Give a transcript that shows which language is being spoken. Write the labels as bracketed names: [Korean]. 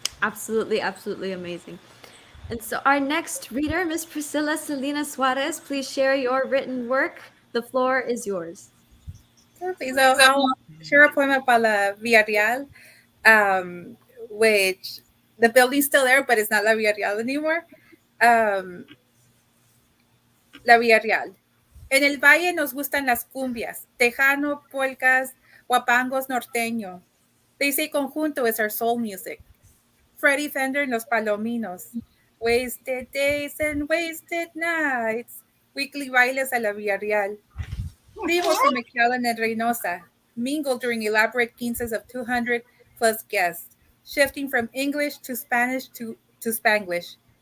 [English] Absolutely, absolutely amazing. And so our next reader, Miss Priscilla Celina Suarez, please share your written work. The floor is yours. Okay, so I'll share a poem about La Villarreal, which the building's still there, but it's not La Villarreal anymore. [Spanish] La Villarreal. En el valle nos gustan las cumbias, tejano, polcas, guapangos, norteño. [English] They say conjunto is our soul music. Freddie Fender en Los Palominos. Wasted days and wasted nights. Weekly bailes a la Villarreal. Primos in McAllen and Reynosa. Mingle during elaborate quinces of 200 plus guests, shifting from English to Spanish to Spanglish.